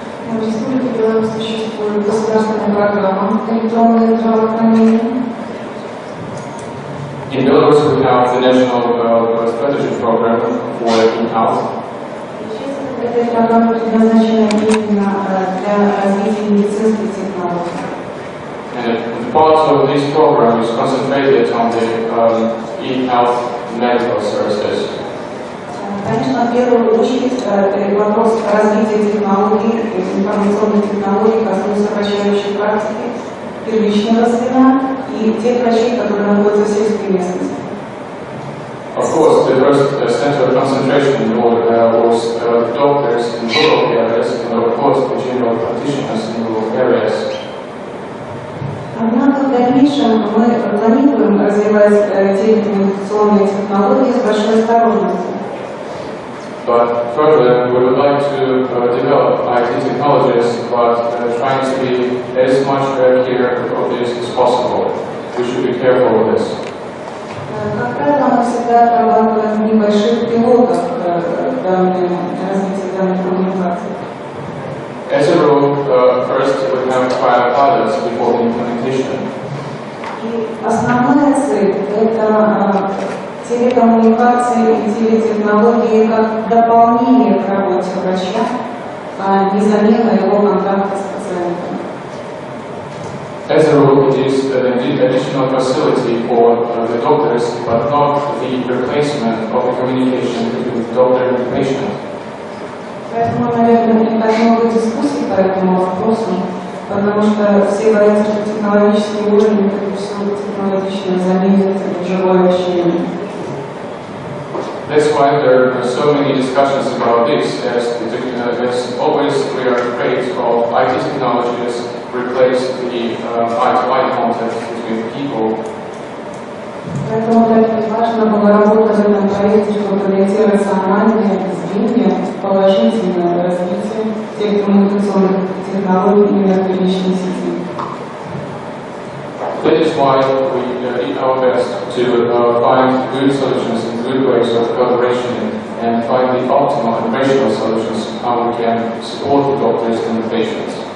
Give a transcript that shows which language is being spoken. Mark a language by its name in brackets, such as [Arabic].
[Russian] В Республике Беларусь существует государственная программа электронного здравоохранения. [English] In Belarus, we have the national strategy program for in-health. [Russian] Эта программа предназначена именно для развития медицинских технологий. [English] And part of this program is concentrated on the in-health medical services. [Russian] Конечно, в первую очередь вопрос развития технологий, информационных технологий коснулся врачебной практики, первичного звена и тех врачей, которые находятся в сельской местности. [English] Of course, the first center of concentration was doctors in rural areas, and of course the general practitioners in rural areas. [Russian] Однако в дальнейшем мы планируем развивать телекоммуникационные технологии с большой осторожностью. [English] But further, we would like to develop IT technologies, but trying to be as much here of this as possible. We should be careful with this. [Russian] Как правило, мы всегда отрабатываем в небольших пилотах развития данных коммуникаций. [English] As a rule, first we have trial pilots before the implementation. [Russian] И основная цель – это телекоммуникации и телетехнологии как дополнение к работе врача, а не замена его контакта с пациентом. [English] As a rule, it is an additional facility for the doctors, but not the replacement of the communication between the doctor and the patient. [Russian] Поэтому, наверное, не так много дискуссий по этому вопросу, потому что все боятся, что технологический уровень это все технологично заменит живое общение. [English] That's why there are so many discussions about this, as always we are afraid of IT technologies replace the eye-to-eye contact between people. [Russian] Поэтому так важно было работать в этом проекте, чтобы найти рациональное изменение, положительное развитие телекоммуникационных технологий именно в первичной сети. [English] That is why we did our best to find good solutions and good ways of collaboration and find the optimal and rational solutions how we can support the doctors and the patients.